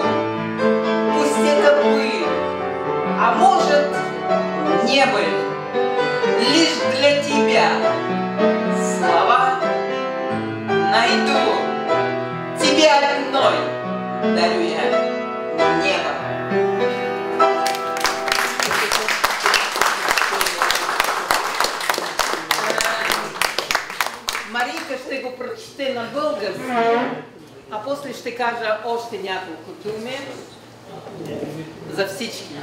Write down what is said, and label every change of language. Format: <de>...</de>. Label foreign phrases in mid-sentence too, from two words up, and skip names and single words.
<ru>Пусть это быль, а может не быль, лишь для тебя слова найду. Тебе одной дарю я небо.</ru> <bg>Марийка ще го прочете на български, а после ще кажа още няколко думи за всички.</bg>